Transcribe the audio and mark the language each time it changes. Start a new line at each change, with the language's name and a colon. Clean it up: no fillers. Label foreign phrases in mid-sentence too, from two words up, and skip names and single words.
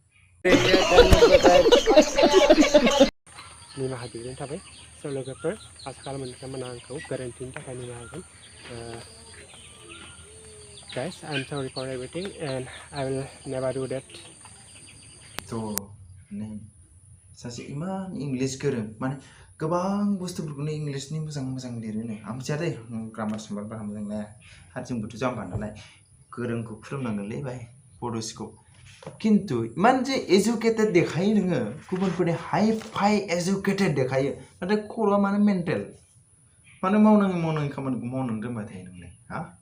Bodo: निमाहा बिनाय थाबाय स' लोगोफोर आसा खालामो नोंथांमोना आंखौ गोरोन्थिनि थाखाय निमाहा होगोन
English: guys I'm sorry for everything and I will never do that
Bodo: थ' सासे इमान इंलिस गोरों माने गोबां बुस्थुफोरखौनो इंलिसनि मोजां लिरोनो आं मिथिया दै ग्रामार सामार बारा मोजां नाया आरो जोंबोथ' जाम्बा नालाय गोरोंखौ खुलुमनांगोनलै भाइ बड'स्क'प खिन्थु इमान जे एजुकेटेड देखायो नोङो गुबुनफोरनि हाइ फाइ एजुकेटेड देखायो नाथाय खर'आ मानो मेन्टेल मानो मावनाङि खामानिखौ मावनानै दोनबाय थायो नोंलाय हा